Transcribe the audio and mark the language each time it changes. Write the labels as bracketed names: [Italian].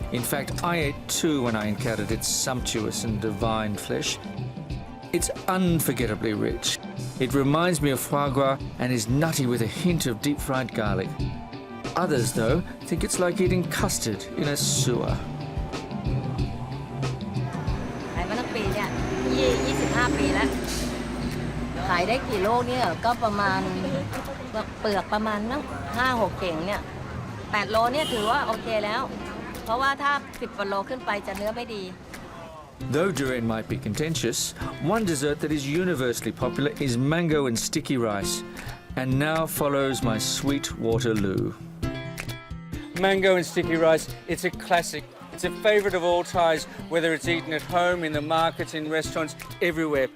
[English] In fact, I ate two when I encountered its sumptuous and divine flesh. It's unforgettably rich. It reminds me of foie gras and is nutty with a hint of deep-fried garlic. Others, though, think it's like eating custard in a sewer. [Thai] ขายมาตั้งปีเนี่ย25 ปีแล้ว ขายได้กี่โลเนี่ยก็ประมาณเปลือกประมาณนั่ง5-6 เข่งเนี่ย8 โลเนี่ยถือว่าโอเคแล้ว เพราะว่าถ้า10 กว่าโลขึ้นไปจะเนื้อไม่ดี [English] Though durian might be contentious, one dessert that is universally popular is mango and sticky rice. And now follows my sweet Waterloo. Mango and sticky rice, it's a classic. It's a favourite of all Thais, whether it's eaten at home, in the markets, in restaurants, everywhere.